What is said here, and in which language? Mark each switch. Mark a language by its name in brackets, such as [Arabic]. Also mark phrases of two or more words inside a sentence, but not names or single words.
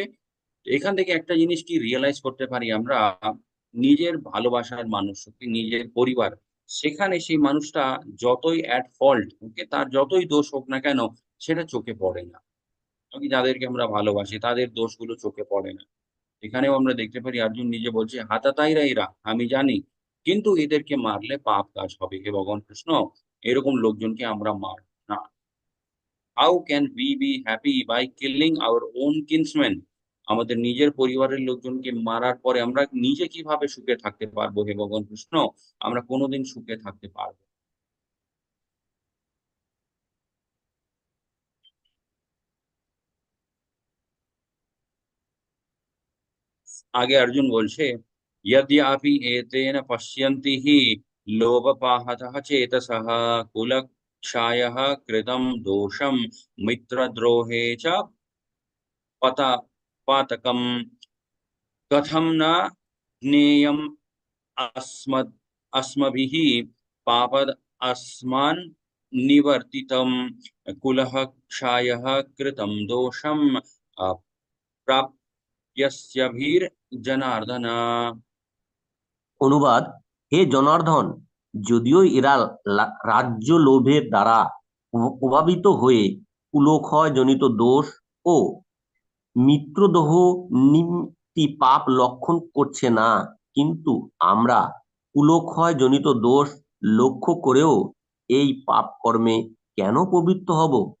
[Bangla] এখান থেকে একটা জিনিস কি রিয়ালাইজ করতে পারি আমরা, নিজের ভালোবাসার মানুষ, ওকে, নিজের পরিবার, সেখানে সেই মানুষটা যতই [English] at fault, [Bangla] ওকে, তার যতই দোষ হোক না কেন, সেটা চোখে পড়ে না। আমি যাদেরকে আমরা ভালোবাসি তাদের দোষগুলো চোখে পড়ে না। এখানেও আমরা দেখতে পারি অর্জুন নিজে বলছে হাতাতাইরা এরা, আমি জানি, কিন্তু এদেরকে মারলে পাপ কাজ হবে। হে ভগবান কৃষ্ণ, এরকম লোকজনকে আমরা মারব না। [English] How can we be happy by killing our own kinsman? [Bangla] আমাদের নিজের পরিবারের লোকজনকে মারার পরে আমরা নিজে কিভাবে সুখে থাকতে পারবো? হে ভগবান কৃষ্ণ, আমরা কোনোদিন সুখে থাকতে পারবো না। আগে অর্জুন বলছে, [Sanskrit] यद्यापि एतेन पश्यन्ति हि लोभपाहतः चेतसः कुलक्षयः कृतं दोषं मित्रद्रोहे च पता पातकम् कथं न ज्ञेयम् अस्मद् अस्मभिः पापद् अस्मान् निवर्तितं कुलः क्षयः कृतं दोषं प्राप्यस्यभिर्जनार्दन। [Bangla] অনুবাদ: হে জনার্দন, যদিও এরা রাজ্য লোভের দ্বারা প্রভাবিত হয়ে কুলক্ষয় জনিত দোষ ও মিত্রদোহ নিমিত্তি পাপ লক্ষণ করছে না, কিন্তু আমরা কুলক্ষয় জনিত দোষ লক্ষ্য করেও এই পাপ কর্মে কেন প্রবৃত্ত হব?